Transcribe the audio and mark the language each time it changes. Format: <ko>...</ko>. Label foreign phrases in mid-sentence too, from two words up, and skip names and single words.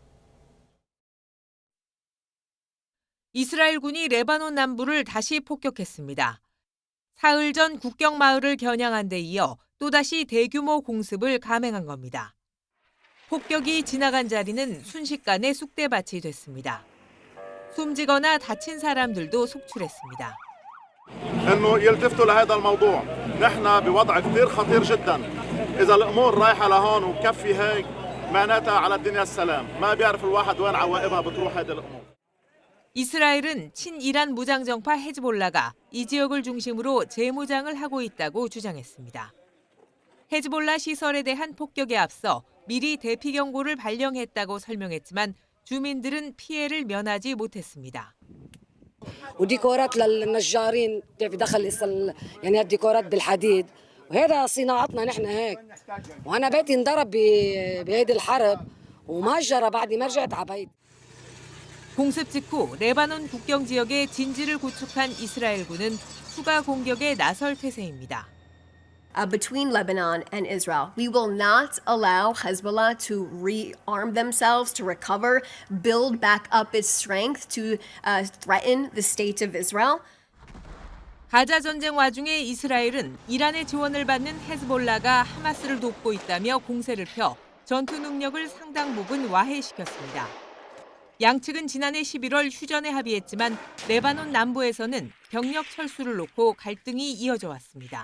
<ko>이스라엘군이 레바논 남부를 다시 폭격했습니다. 사흘 전 국경 마을을 겨냥한 데 이어 또다시 대규모 공습을 감행한 겁니다. 폭격이 지나간 자리는 순식간에 쑥대밭이 됐습니다. 숨지거나 다친 사람들도 속출했습니다.</ko> <ar>انه يلتفتوا لهذا الموضوع، نحن بوضع كثير خطير جدا. اذا الامور رايحه لهون وكفي هيك معناتها على الدنيا السلام، ما بيعرف الواحد وين عواقبها بتروح هذه الامور.</ar> <ko>이스라엘은 친이란 무장정파 헤즈볼라가 이 지역을 중심으로 재무장을 하고 있다고 주장했습니다. 헤즈볼라 시설에 대한 폭격에 앞서 미리 대피 경고를 발령했다고 설명했지만 주민들은 피해를 면하지 못했습니다.</ko> <ar>وديكورات للنجارين بدخل يعني الديكورات بالحديد وهذا صناعتنا نحن هيك وانا بيتي انضرب بهيدي الحرب وما جرى بعد ما رجعت على بيتي.</ar> <ko>공습 직후 레바논 국경 지역에 진지를 구축한 이스라엘군은 추가 공격에 나설 태세입니다.</ko> <en>Between Lebanon and Israel, we will not allow Hezbollah to rearm themselves, to recover, build back up its strength to threaten the state of Israel.</en> <ko>가자 전쟁 와중에 이스라엘은 이란의 지원을 받는 헤즈볼라가 하마스를 돕고 있다며 공세를 펴 전투 능력을 상당 부분 와해시켰습니다. 양측은 지난해 11월 휴전에 합의했지만 레바논 남부에서는 병력 철수를 놓고 갈등이 이어져 왔습니다.</ko>